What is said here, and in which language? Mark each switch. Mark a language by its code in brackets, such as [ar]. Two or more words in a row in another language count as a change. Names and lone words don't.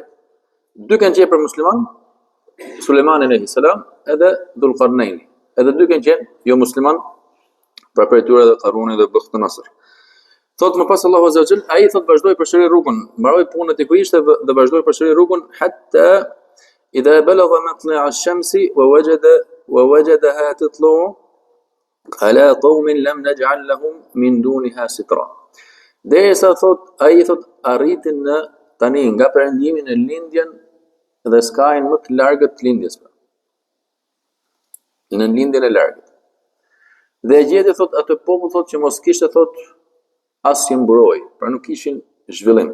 [sq] 2 kanë qenë për musliman, Sulejmani [ar] عليه السلام [sq] edhe Dhul-Qarnaini. Edhe 2 kanë qenë jo musliman, pra për tyre edhe Qaruni dhe Bukht an-Nasr. Thot më pas Allahu [ar] عز وجل, [sq] ai thot vazhdoi përsëri rrugën, mbaroi punën e ku ishte dhe vazhdoi përsëri rrugën [ar] حتى إذا بلغ مطلع الشمس ووجدها تطلع على قوم لم نجعل لهم من دونها سترا. [sq] Derisa thot ai thot arritin në tani nga perëndimi në lindjen dhe skajin më të largët të lindjes. Në lindjen e largët. Dhe gjeti thot atë popull thot që mos kishte thot asnjë mburoj, pra nuk kishin zhvillim.